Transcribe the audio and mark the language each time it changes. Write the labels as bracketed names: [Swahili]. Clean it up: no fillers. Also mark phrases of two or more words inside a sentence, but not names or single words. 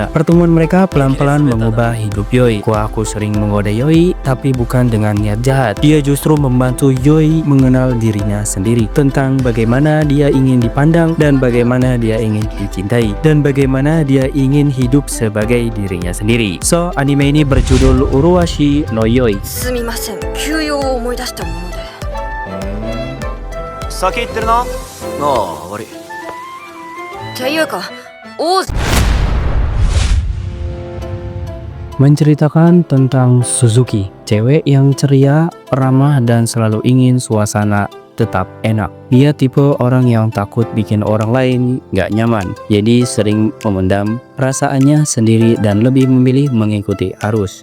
[Indonesian] Pertemuan mereka pelan-pelan mengubah hidup Yoi. Aku sering menggoda Yoi, tapi bukan dengan niat jahat. Dia justru membantu Yoi mengenal dirinya sendiri, tentang bagaimana dia ingin dipandang dan bagaimana dia ingin dicintai, dan bagaimana dia ingin hidup sebagai dirinya sendiri. So, anime ini berjudul Uruwashi no Yoi. [Japanese] すみません、休養を思い出したもので。先行ってるな。ああ、悪い。っていうか、王子 [Indonesian] Menceritakan tentang Suzuki, cewek yang ceria, ramah, dan selalu ingin suasana tetap enak. Dia tipe orang yang takut bikin orang lain gak nyaman, jadi sering memendam perasaannya sendiri dan lebih memilih mengikuti arus.